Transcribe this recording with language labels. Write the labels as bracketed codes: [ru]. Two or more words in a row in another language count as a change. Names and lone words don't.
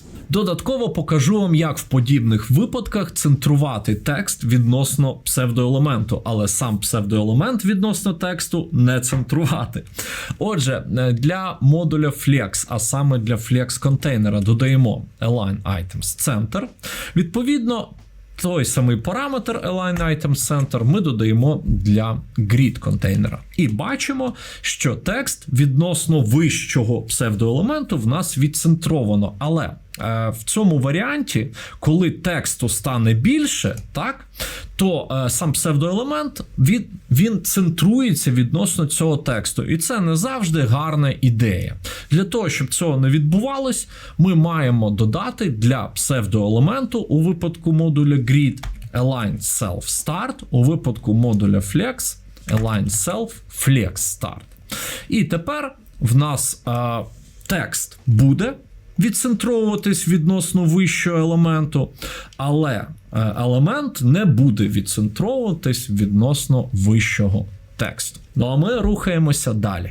[uk] Додатково покажу вам, як в подібних випадках центрувати текст відносно псевдоелементу, але сам псевдоелемент відносно тексту не центрувати. Отже, для модуля flex, а саме для flex контейнера, додаємо [en] align items center. [uk] Відповідно, той самий параметр [en] align items center [uk] ми додаємо для grid контейнера. І бачимо, що текст відносно вищого псевдоелементу в нас відцентровано. Але в цьому варіанті, коли тексту стане більше, так, то сам псевдоелемент він центрується відносно цього тексту. І це не завжди гарна ідея. Для того, щоб цього не відбувалось, ми маємо додати для псевдоелементу у випадку модуля grid [en] align self start, [uk] у випадку модуля flex [en] align self flex start. [uk] І тепер в нас текст буде відцентровуватись відносно вищого елементу, але елемент не буде відцентровуватись відносно вищого тексту. Ну а ми рухаємося далі.